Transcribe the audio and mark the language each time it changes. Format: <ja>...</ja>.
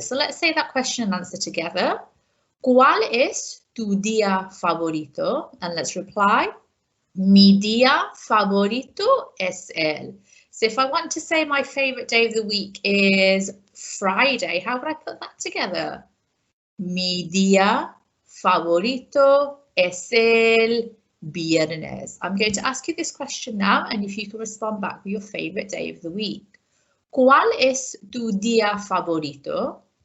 <en>So let's say that question and answer together.</en> <es>¿Cuál es tu día favorito?</es> <en>And let's reply.</en> <es>Mi día favorito es el.</es> <en>So if I want to say my favourite day of the week is Friday, how would I put that together?</en> <es>Mi día favorito es el viernes.</es> <en>I'm going to ask you this question now, and if you can respond back with your favourite day of the week.</en> <es>¿Cuál es tu día favorito?</es>